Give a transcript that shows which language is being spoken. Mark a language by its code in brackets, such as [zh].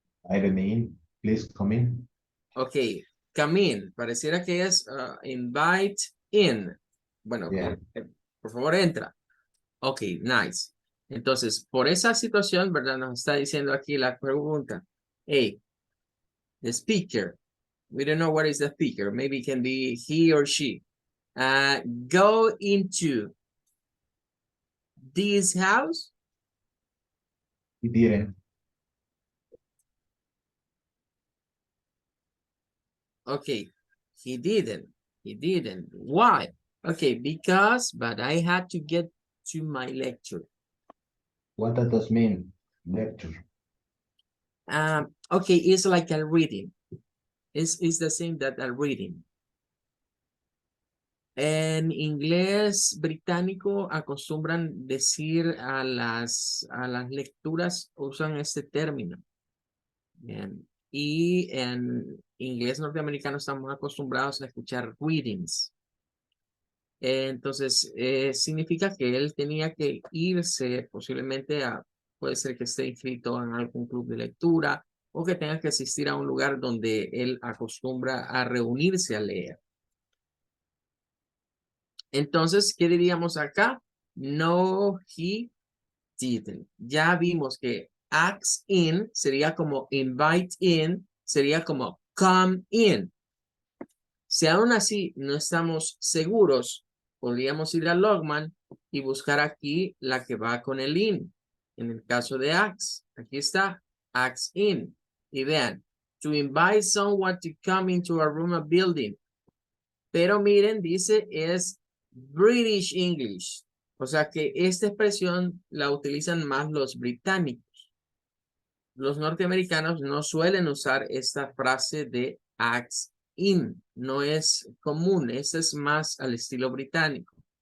[en] Iron in, please come in. Ok, come in. [es] Pareciera que es invite in. Bueno, [en] Yeah. [es] por favor entra. [en] Ok, nice. [es] Entonces, por esa situación, ¿verdad? Nos está diciendo aquí la pregunta. [en] Hey, the speaker. We don't know what is the speaker. Maybe it can be he or she. Go into this house. He didn't. Okay, he didn't. He didn't. Why? Okay, because, but I had to get to my lecture. What does that mean? Lecture. Okay, it's like a reading. It's the same that a reading. [es] En inglés británico acostumbran decir a las lecturas, usan este término. Bien. Y en inglés norteamericano estamos acostumbrados a escuchar readings. Entonces, significa que él tenía que irse posiblemente puede ser que esté inscrito en algún club de lectura o que tenga que asistir a un lugar donde él acostumbra a reunirse a leer. Entonces, ¿qué diríamos acá? [en] No, he didn't. [es] Ya vimos que ask in sería como invite in, sería como come in. Si aún así no estamos seguros, podríamos ir a Logman y buscar aquí la que va con el in. En el caso de ask, aquí está, ask in. Y vean, [en] to invite someone to come into a room or building. [es] Pero miren, dice es British English. O sea que esta expresión la utilizan más los británicos. Los norteamericanos no suelen usar esta frase de ask in. No es común. Este es más al estilo británico.